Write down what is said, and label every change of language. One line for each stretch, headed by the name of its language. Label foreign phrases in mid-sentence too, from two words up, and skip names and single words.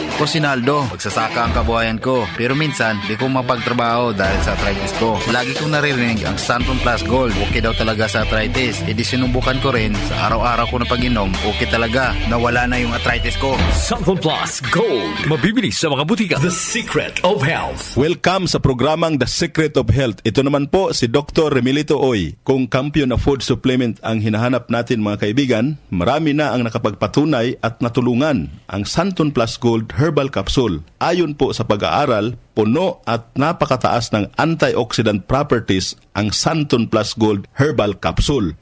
Filipino: Ko si Naldo, magsasaka ang kabuhayan ko. Pero minsan, di ko mapagtrabaho dahil sa arthritis ko. Lagi kong naririnig ang Sunfone Plus Gold. Okay daw talaga sa arthritis. E di sinubukan ko rin. Sa araw-araw ko na pag-inom, okay talaga. Nawala na yung arthritis ko. Sunfone Plus Gold. Mabibili sa mga butika. The Secret of Health. Welcome sa programang The Secret of Health. Ito naman po si Dr. Remilito Oy. Kung kampiyon na
English: food supplement
Filipino: ang hinahanap natin mga kaibigan, marami na ang nakapagpatunay at natulungan ang Santon Plus Gold Herbal Capsule. Ayon po sa pag-aaral, puno at napakataas ng
English: antioxidant properties
Filipino: ang Santon Plus Gold Herbal Capsule.